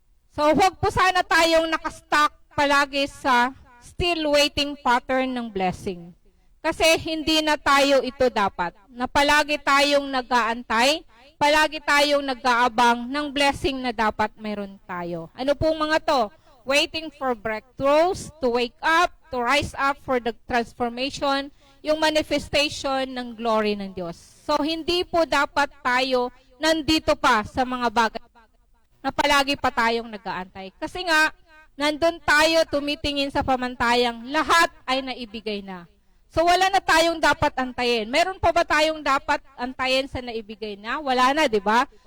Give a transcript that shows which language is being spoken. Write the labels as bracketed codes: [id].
[tl] So, huwag po sana tayong nakastuck palagi sa [en] still waiting pattern [tl] ng blessing. Kasi hindi na tayo ito dapat. Na palagi tayong nag-aantay, palagi tayong nag-aabang ng blessing na dapat mayroon tayo. Ano pong mga to? [en] Waiting for breakthroughs, to wake up, to rise up for the transformation, [tl] yung manifestation ng glory ng Diyos. So, hindi po dapat tayo nandito pa sa mga bagay na palagi pa tayong nag-aantay. Kasi nga, nandun tayo tumitingin sa pamantayang lahat ay naibigay na. So, wala na tayong dapat antayin. Meron pa ba tayong dapat antayin sa naibigay na? Wala na, di ba?